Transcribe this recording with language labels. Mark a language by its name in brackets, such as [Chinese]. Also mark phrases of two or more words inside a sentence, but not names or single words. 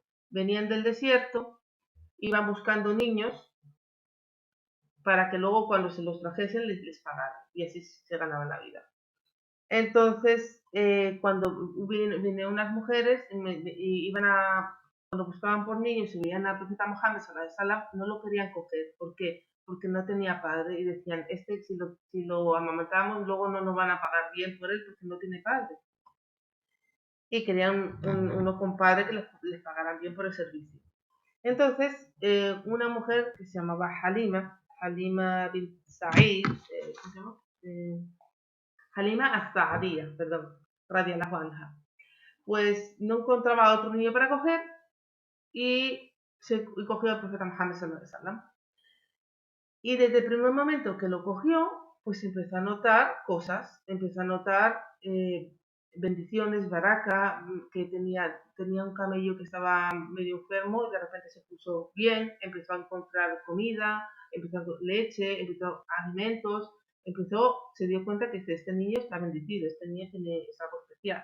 [Spanish] Venían del desierto, iban buscando niños para que luego cuando se los trajesen les pagaran, y así se ganaban la vida. Entonces, cuando vinieron unas mujeres, cuando buscaban por niños y veían al profeta Muhammad [Arabic] صلى الله عليه وسلم, [Spanish] no lo querían coger. ¿Por qué? Porque no tenía padre y decían, si lo amamantamos, luego no nos van a pagar bien por él porque no tiene padre. Y querían uno con padre que les pagaran bien por el servicio. Entonces, una mujer que se llamaba Halima bint Sa'id, ¿cómo se llama? Halima as-Sa'diyya, perdón, [Arabic] رضي الله عنها, [Spanish] pues no encontraba otro niño para coger y cogió al profeta Muhammad [Arabic] صلى الله عليه وسلم. [Spanish] Y desde el primer momento que lo cogió, pues empezó a notar cosas, empezó a notar bendiciones, baraka, que tenía un camello que estaba medio enfermo y de repente se puso bien, empezó a encontrar comida, empezó a leche, empezó alimentos, se dio cuenta que este niño está bendecido, este niño tiene algo especial.